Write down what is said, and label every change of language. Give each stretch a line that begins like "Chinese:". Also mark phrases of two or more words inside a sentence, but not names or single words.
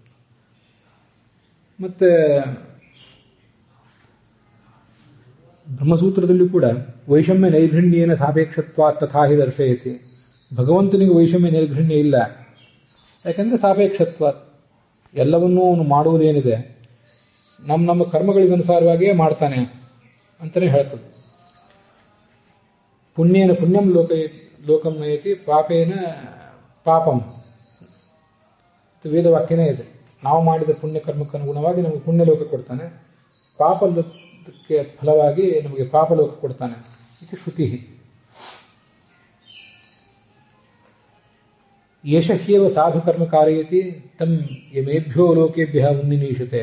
Kannada: ಮತ್ತೆ ಬ್ರಹ್ಮಸೂತ್ರದಲ್ಲೂ ಕೂಡ
Sanskrit: ವೈಷಮ್ಯ ನೈರ್ಘಣ್ಯೇನ ಸಾಪೇಕ್ಷತ್ವ ತಥಾ ಹಿ ದರ್ಶಯತಿ.
Kannada: ಭಗವಂತನಿಗೆ
Sanskrit: ವೈಷಮ್ಯ ನೈರ್ಘಣ್ಯ
Kannada: ಇಲ್ಲ, ಯಾಕಂದ್ರೆ ಸಾಪೇಕ್ಷತ್ವ, ಎಲ್ಲವನ್ನೂ ಅವನು ಮಾಡುವುದೇನಿದೆ ನಮ್ಮ ಕರ್ಮಗಳಿಗನುಸಾರವಾಗಿಯೇ ಮಾಡ್ತಾನೆ ಅಂತಾನೆ ಹೇಳ್ತದೆ.
Sanskrit: ಪುಣ್ಯೇನ ಪುಣ್ಯಂ ಲೋಕಂ ನಯತಿ, ಪಾಪೇನ ಪಾಪಂ
Kannada: ವೇದವಾಕ್ಯನೇ ಇದೆ. ನಾವು ಮಾಡಿದ ಪುಣ್ಯ ಕರ್ಮಕ್ಕೆ ಅನುಗುಣವಾಗಿ ನಮಗೆ ಪುಣ್ಯ ಲೋಕ ಕೊಡ್ತಾನೆ, ಪಾಪಕ್ಕೆ ಫಲವಾಗಿ ನಮಗೆ ಪಾಪ ಲೋಕ ಕೊಡ್ತಾನೆ. ಇದು ಶ್ರುತಿ.
Sanskrit: ಯೇಷ ಹ್ಯೇವ ಸಾಧು ಕರ್ಮ ಕಾರಯತಿ ತಂ ಯಮೇಭ್ಯೋ ಲೋಕೇಭ್ಯ ಉನ್ನಿನೀಶತೆ.